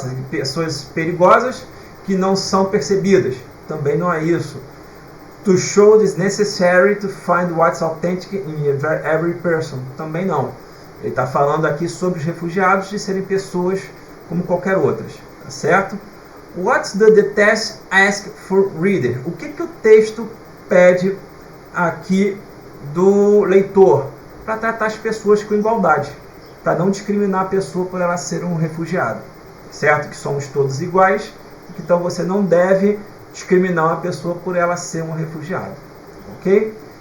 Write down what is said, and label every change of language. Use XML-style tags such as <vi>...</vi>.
<pt>Pessoas perigosas que não são percebidas. Também não é isso.</pt> <en>To show it is necessary to find what's authentic in every person.</en> <pt>Também não. Ele está falando aqui sobre os refugiados de serem pessoas como qualquer outras, tá certo?</pt> <en>What does the text ask for reader?</en> <pt>O que o texto pede aqui do leitor? Para tratar as pessoas com igualdade, para não discriminar a pessoa por ela ser um refugiado, certo? Que somos todos iguais, então você não deve discriminar uma pessoa por ela ser um refugiado, ok?</pt>